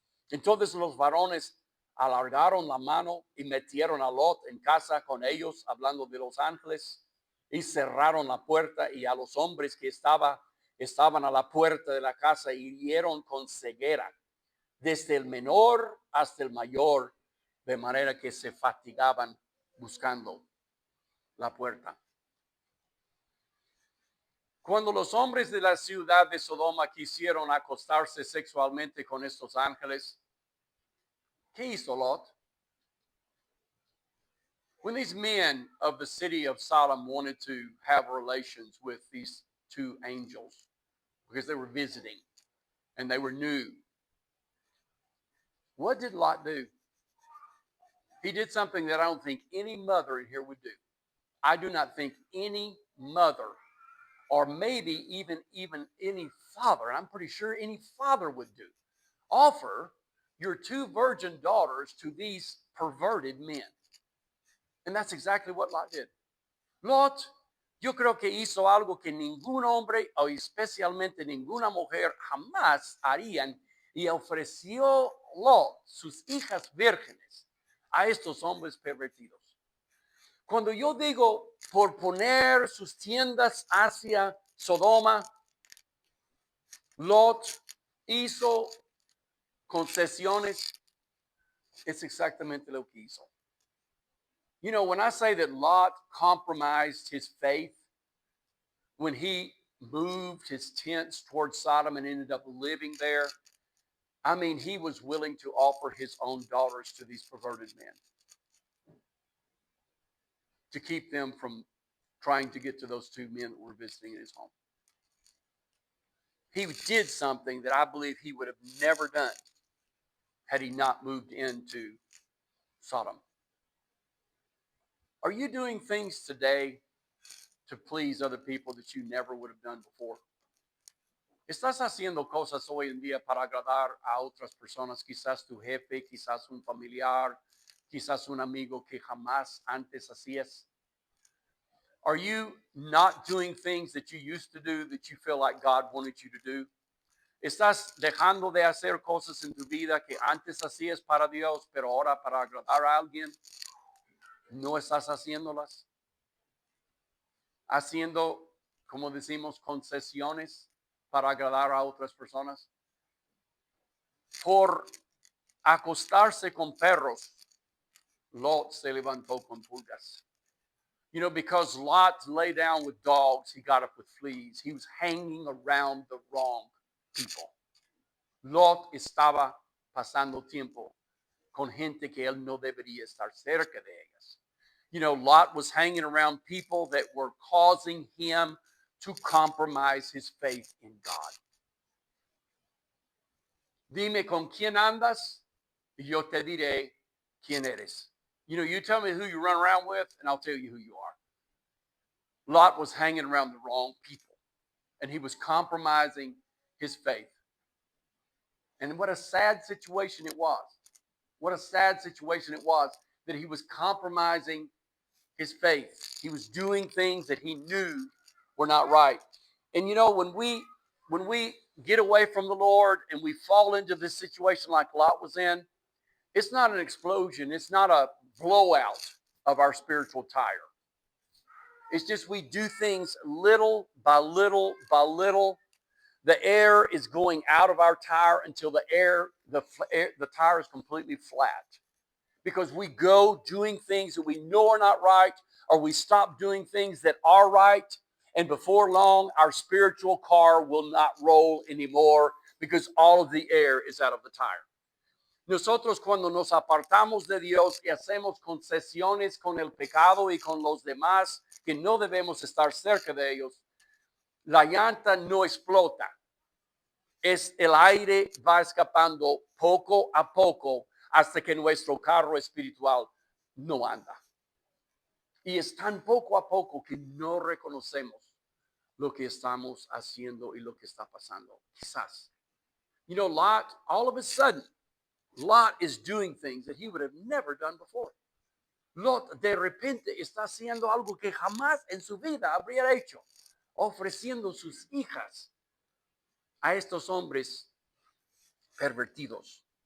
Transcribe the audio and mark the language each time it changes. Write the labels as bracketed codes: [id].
[es] Entonces los varones alargaron la mano y metieron a Lot en casa con ellos, hablando de los ángeles, y cerraron la puerta, y a los hombres que estaban a la puerta de la casa hirieron con ceguera, desde el menor hasta el mayor, de manera que se fatigaban buscando la puerta. Cuando los hombres de la ciudad de Sodoma quisieron acostarse sexualmente con estos ángeles, ¿qué hizo Lot? [en] When these men of the city of Sodom wanted to have relations with these two angels because they were visiting and they were new, what did Lot do? He did something that I don't think any mother in here would do. I do not think any mother, or maybe even any father, I'm pretty sure any father would do, offer your two virgin daughters to these perverted men. And that's exactly what Lot did. [es] Lot, yo creo que hizo algo que ningún hombre o especialmente ninguna mujer jamás harían, y ofreció Lot sus hijas vírgenes a estos hombres pervertidos. Cuando yo digo por poner sus tiendas hacia Sodoma, Lot hizo concesiones, es exactamente lo que hizo. [en] You know, when I say that Lot compromised his faith, when he moved his tents towards Sodom and ended up living there, I mean, he was willing to offer his own daughters to these perverted men to keep them from trying to get to those two men that were visiting in his home. He did something that I believe he would have never done had he not moved into Sodom. Are you doing things today to please other people that you never would have done before? [es] ¿Estás haciendo cosas hoy en día para agradar a otras personas? Quizás tu jefe, quizás un familiar, quizás un amigo que jamás antes hacías. [en] Are you not doing things that you used to do that you feel like God wanted you to do? [es] ¿Estás dejando de hacer cosas en tu vida que antes hacías para Dios, pero ahora para agradar a alguien no estás haciéndolas? Haciendo, como decimos, concesiones para agradar a otras personas. Por acostarse con perros, Lot se levantó con pulgas. [en] You know, because Lot lay down with dogs, he got up with fleas. He was hanging around the wrong people. [es] Lot estaba pasando tiempo con gente que él no debería estar cerca de ellas. [en] You know, Lot was hanging around people that were causing him to compromise his faith in God. [es] Dime con quién andas, y yo te diré quién eres. [en] You know, you tell me who you run around with, and I'll tell you who you are. Lot was hanging around the wrong people, and he was compromising his faith. And what a sad situation it was. What a sad situation it was that he was compromising his faith. He was doing things that he knew were not right. And you know, when we get away from the Lord and we fall into this situation like Lot was in, it's not an explosion. It's not a blowout of our spiritual tire. It's just we do things little by little by little. The air is going out of our tire until the tire is completely flat. Because we go doing things that we know are not right, or we stop doing things that are right, and before long, our spiritual car will not roll anymore because all of the air is out of the tire. [es] Nosotros cuando nos apartamos de Dios y hacemos concesiones con el pecado y con los demás que no debemos estar cerca de ellos, la llanta no explota. Es el aire va escapando poco a poco hasta que nuestro carro espiritual no anda. Y es tan poco a poco que no reconocemos lo que estamos haciendo y lo que está pasando. Quizás. [en] You know, Lot, all of a sudden, Lot is doing things that he would have never done before. [es] Lot de repente está haciendo algo que jamás en su vida habría hecho, ofreciendo sus hijas a estos hombres pervertidos.